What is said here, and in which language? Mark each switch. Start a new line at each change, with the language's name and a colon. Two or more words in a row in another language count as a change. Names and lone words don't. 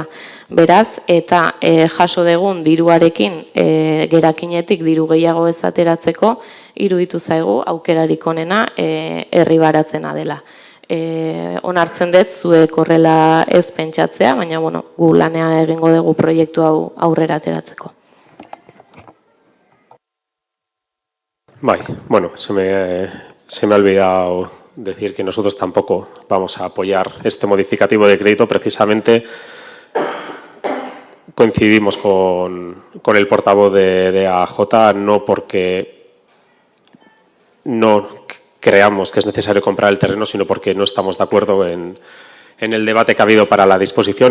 Basque: Beraz, eta jaso degun diruarekin gerakinetik diru gehiago ez ateratzeko, iruditu zaigu aukerarik onena herri baratzena dela. Onartzen dut zuek horrela ez pentsatzea, baina gu lanea egingo dugu proiektu hau aurrera ateratzeko. Bai, bueno,
Spanish: se me ha olvidado decir que nosotros tampoco vamos a apoyar este modificativo de crédito. Precisamente coincidimos con el portavoz de AJ, no porque no creamos que es necesario comprar el terreno, sino porque no estamos de acuerdo en el debate que ha habido para la disposición.